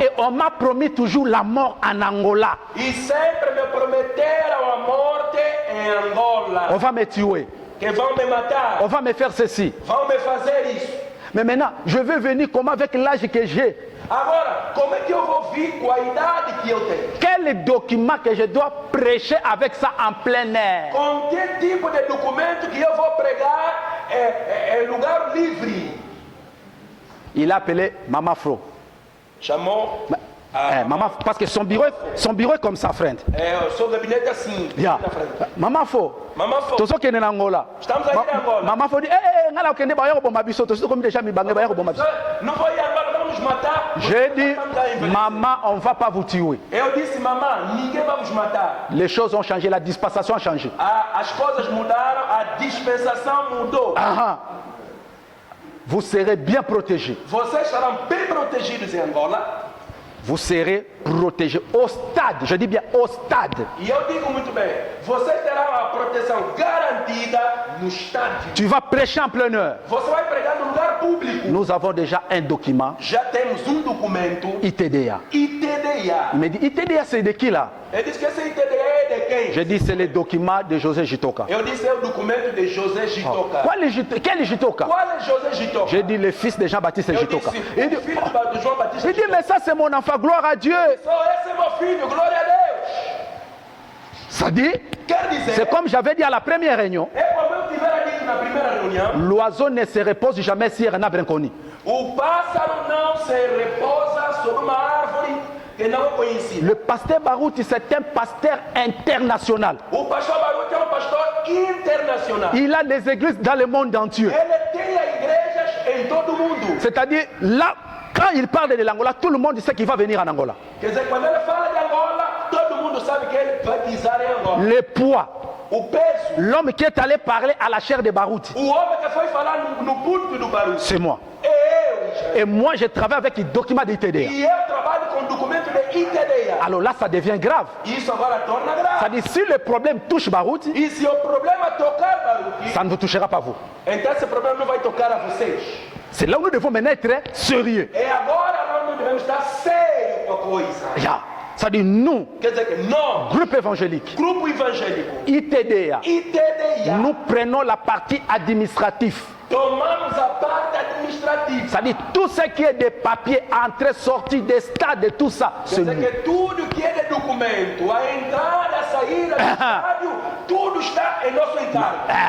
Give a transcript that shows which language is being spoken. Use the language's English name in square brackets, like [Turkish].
[French] Et on m'a promis toujours la mort en Angola. [Portuguese] E sempre me prometeram a morte em Angola. [French] On va me tuer. [Portuguese] Que vão me matar, [French] On va me faire ceci. [Portuguese] vão me fazer isso. [French] Mais maintenant, je veux venir comment avec l'âge que j'ai. [Portuguese] Agora, como é que eu vou vir com a idade que eu tenho? [French] Quel document que je dois prêcher avec ça en plein air? [Portuguese] Com que tipo de documento que eu vou pregar em lugar livre? [French] Il a appelé Mama Fro. [Portuguese] Chamou [French] Maman, parce que son bureau est comme ça, frère. [Portuguese] o seu gabinete assim, Yeah. na frente. [French] Maman Fro. [Portuguese] Mamãe falou, [Lingala] Tozo kende na Angola. [Portuguese] estamos aqui em Angola. [French] Maman Fro dit [Lingala] ngala okende ba yako bomba biso tozo [French] comme déjà [Lingala] mi bange ba yako bomba biso. [Portuguese] Não vou ir agora, vamos matar. [French] J'ai dit [Portuguese] Estamos a envelhecer. [French] maman, on va pas vous tuer. [Portuguese] Eu disse, mamãe, ninguém vai vos matar. [French] Les choses ont changé, la dispensation a changé. [Portuguese] As coisas mudaram, a dispensação mudou. [French] Ah, vous serez bien protégés. [Portuguese] Vocês estarão bem protegidos em Angola. [French] Vous serez protégés au stade, je dis bien au stade. [Portuguese] E eu digo muito bem, vocês terão a proteção garantida no estádio. [French] Tu vas prêcher en plein heure. [Portuguese] Você vai pregar no lugar público. [French] Nous avons déjà un document, [Portuguese] Já temos um documento, [French] ITDA. [Portuguese] ITDA. [French] Il me dit, ITDA c'est de qui là? [Portuguese] Ele disse que esse ITDA é de quem? [French] Je dis, c'est le document de José Jitoka. [Portuguese] Eu disse, é o documento de José Jitoka. [French] Quel est Jitoka? [Portuguese] Qual é José Jitoka? [French] J'ai dit, le fils de Jean-Baptiste [Portuguese] Eu [French] Jitoka. [Portuguese] disse, [French] Il [Portuguese] o [French] dit, [Portuguese] filho de João Batista [French] il dit, mais ça c'est mon enfant, gloire à Dieu. [Portuguese] Só esse é meu filho, glória a Deus. [French] Ça dit, [Portuguese] Quer dizer, [French] c'est comme j'avais dit à la première réunion, [Portuguese] é como eu tivera dito na primeira reunião, [French] l'oiseau ne se repose jamais sur un arbre inconnu. [Portuguese] o pássaro não se repousa sobre uma árvore que não é conhecida. [French] Le pasteur Barouti, c'est un pasteur international. [Portuguese] O pastor Baruto é um pastor internacional. [French] Il a des églises dans le monde entier. [Portuguese] Ele tem igrejas em todo o mundo. [French] C'est-à-dire, là, quand il parle de l'Angola, tout le monde sait qu'il va venir en Angola. [Portuguese] Quer dizer, quando ele fala de Angola, todo mundo sabe que ele vai pisar em Angola. [French] Le poids, [Portuguese] O peso, [French] l'homme qui est allé parler à la chair de Barouti, [Portuguese] o homem que foi falar no púlpito do Baruto, [French] c'est moi. [Portuguese] é eu, Israel. [French] Et moi, je travaille avec les documents d'ITDA. [Portuguese] E eu trabalho com documento de ITDA. [French] Alors là, ça devient grave. [Portuguese] Isso agora torna grave. [French] C'est-à-dire, si le problème touche Barouti, [Portuguese] E se o problema tocar Baruti, [French] ça ne vous touchera pas vous. [Portuguese] então esse problema não vai tocar a vocês. [French] C'est là où nous devons maintenant être très sérieux. [Portuguese] É agora nós devemos estar sérios com a coisa. [French] Yeah. C'est-à-dire, nous, [Portuguese] Quer dizer que nós, [French] groupe évangélique, [Portuguese] grupo evangélico, [French] ITDA, [Portuguese] ITDA, [French] nous prenons la partie administrative. [Portuguese] tomamos a parte administrativa. [French] C'est-à-dire, tout ce qui est des papiers, entrée, sortie, des stades et tout ça, [Portuguese] Quer [French] c'est [Portuguese] dizer [French] nous. [Portuguese] que tudo que é de documento, a entrada, a saída do estádio, tudo está em nosso encargo.